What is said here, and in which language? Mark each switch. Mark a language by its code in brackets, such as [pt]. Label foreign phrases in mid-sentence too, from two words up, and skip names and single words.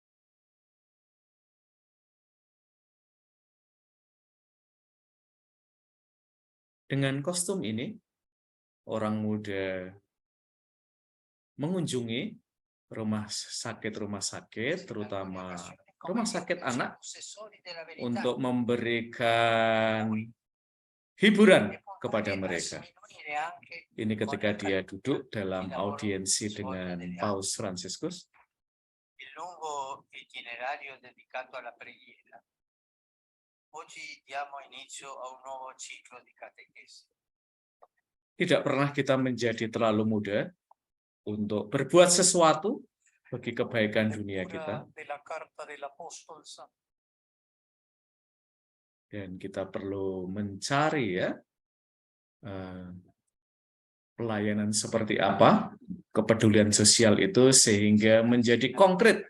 [id] Dengan kostum ini, orang muda mengunjungi rumah sakit, terutama rumah sakit anak, untuk memberikan hiburan kepada mereka. Ini ketika dia duduk dalam audiensi dengan Paus Fransiskus. [it] Il lungo itinerario dedicato alla preghiera. Oggi diamo inizio a un nuovo ciclo di catechesi. [id] Tidak pernah kita menjadi terlalu muda untuk berbuat sesuatu bagi kebaikan dunia kita. Dan kita perlu mencari ya pelayanan seperti apa, kepedulian sosial itu sehingga menjadi konkret.